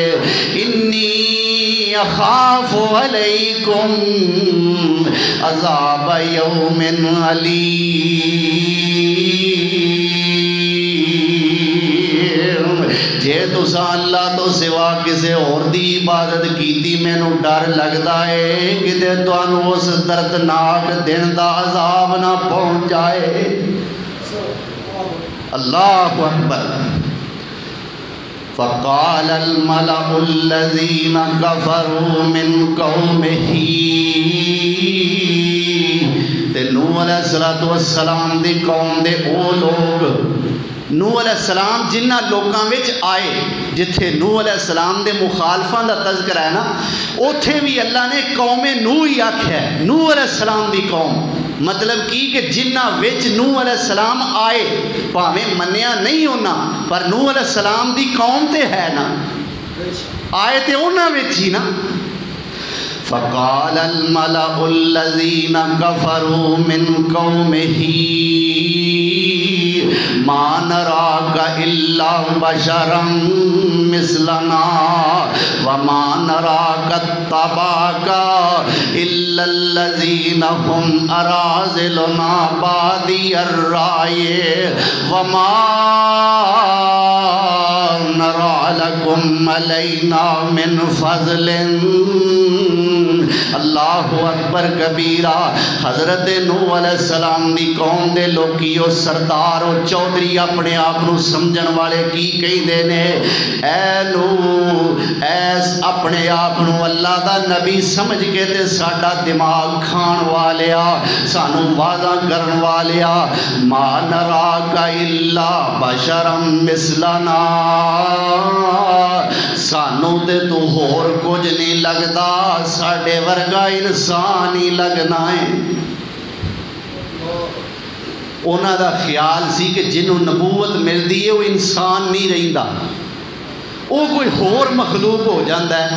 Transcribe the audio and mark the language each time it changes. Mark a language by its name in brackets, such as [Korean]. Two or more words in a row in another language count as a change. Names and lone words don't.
[Arabic] انی اخاف علیکم عذاب یوم علیم۔ [Punjabi] جے تساں اللہ تو سوا کسے اور دی عبادت کیتی مینوں ڈر لگدا ہے کہ تانوں اس دردناک دن دا عذاب نہ پہنچ جائے۔ [Arabic] اللہ اکبر۔ فقال الملأ الذين كفروا من قومه، [Punjabi] تے نوح علیہ السلام دی قوم دے او لوگ، نوح علیہ السلام جنہ لوکاں وچ آئے جتھے نوح علیہ السلام دے مخالفاں دا تذکرہ ہے نا، اوتھے بھی اللہ نے قوم نوح ہی آکھیا ہے، نوح علیہ السلام دی قوم۔ مطلب کی کہ جنہ وچ نوح علیہ السلام آئے پاویں منیا نہیں ہونا پر نوح علیہ السلام دی قوم تے ہے نا، آئے تے انہاں وچ ہی نا۔ [Arabic] فقال الملأ الذين كفروا من قومه ما نراك إلا بشرا مثلنا وما نراك اتبعك إلا الذين هم أراذلنا بادي الرأي وما نرى لكم علينا من فضل. الله أكبر كبيرا. [Punjabi] حضرت نوح علیہ السلام دی قوم دے لوکیو سردار او چودھری اپنے آپ نوں سمجھن والے کی کہندے نے، اے نوح ایس اپنے آپ نوں اللہ دا نبی سمجھ کے تے ساڈا دماغ کھان والیا، سانوں وعدہ کرن والیا, [Arabic] ما نراك إلا بشرا مثلنا, [Punjabi] سانوں تے تو ہور کچھ نہیں لگدا، ساڈے ورگا انسان ہی لگنا ہے. انہاں دا خیال سی کہ جنہوں نبوت ملتی ہے وہ انسان نہیں رہندا، وہ کوئی ہور مخلوق ہو جاتا ہے.